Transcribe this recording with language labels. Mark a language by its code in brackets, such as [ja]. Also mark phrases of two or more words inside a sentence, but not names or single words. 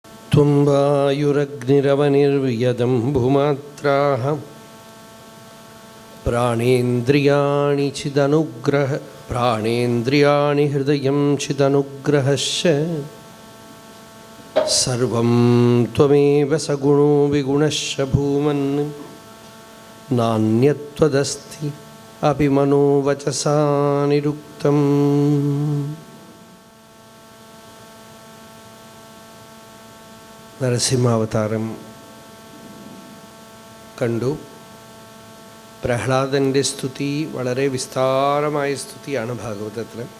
[sa] त्वं वायुरग्निरवनिर्यदं भूमात्राः प्राणेन्द्रियाणि चिदनुग्रह प्राणेन्द्रियाणि हृदयं चिदनुग्रहश्च सर्वं त्वमेव सगुणो विगुणश्च भूमन् नान्यत्वदस्ति अपि मनोवचसा निरुक्तम्. [ml] നരസിംഹാവതാരം കണ്ടു. പ്രഹ്ലാദൻ്റെ സ്തുതി വളരെ വിസ്താരമായ സ്തുതിയാണ് ഭാഗവതത്തിൽ.